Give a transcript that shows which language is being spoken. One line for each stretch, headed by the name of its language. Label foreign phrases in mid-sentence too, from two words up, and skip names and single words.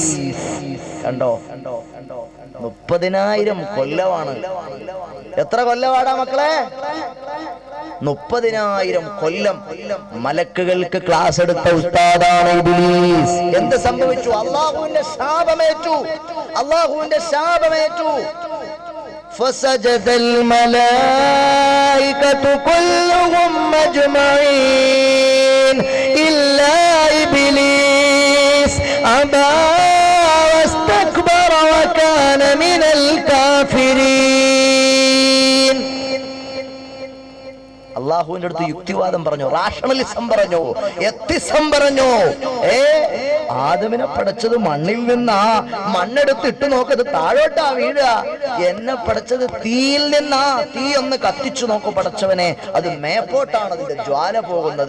Malayalam: കണ്ടോ, 30,000 കൊല്ലമാണ്. എത്ര കൊല്ലമാടാ മക്കളെ? 30,000 കൊല്ലം മലക്കുകൾക്ക് ക്ലാസ് എടുത്ത ഉസ്താദാണ് ഇബ്ലീസ്. എന്ത് സംഭവിച്ചു? അല്ലാഹുവിന്റെ ശാപമേറ്റു, അല്ലാഹുവിന്റെ ശാപമേറ്റു.
Arabic: فسجد الملائكة كلهم أجمعين إلا إبليس أبى واستكبر وكان من الكافرين.
Malayalam: അള്ളാഹുവിന്റെ അടുത്ത് യുക്തിവാദം പറഞ്ഞു, റാഷണലിസം പറഞ്ഞു, എത്തിസം പറഞ്ഞു. ആദമിനെ പടച്ചത് മണ്ണിൽ നിന്നാ, മണ്ണെടുത്ത് ഇട്ട് നോക്കത് താഴോട്ടാ വീഴുക. എന്നെ പടച്ചത് തീയിൽ നിന്നാ, തീ ഒന്ന് കത്തിച്ചു നോക്കു പടച്ചവനെ, അത് മേപ്പോട്ടാണ് അതിന്റെ ജ്വാല പോകുന്നത്.